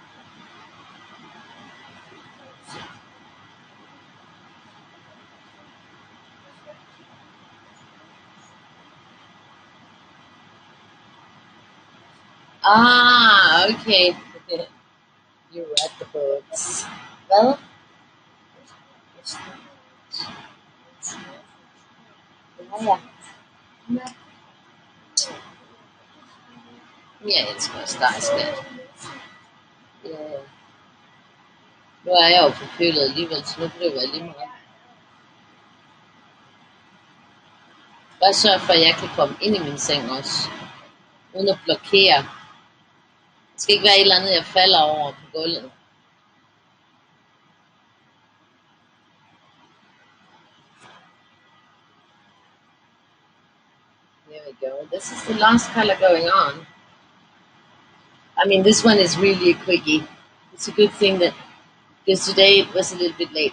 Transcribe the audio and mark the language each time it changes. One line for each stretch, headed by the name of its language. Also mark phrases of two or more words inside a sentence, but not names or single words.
English: Ah, okay. You read the books. Well,
Danish: ja, ja. Ja,
English: it's most nice.
Danish: Ja. Nu er jeg jo forkølet alligevel, så nu kan det være lige meget. Bare sørg for, at jeg kan komme ind i min seng også, uden at blokere. Det skal ikke være et eller andet, jeg falder over på gulvet.
English: There we go. This is the last color going on. I mean, this one is really a quickie. It's a good thing that, because today it was a little bit late.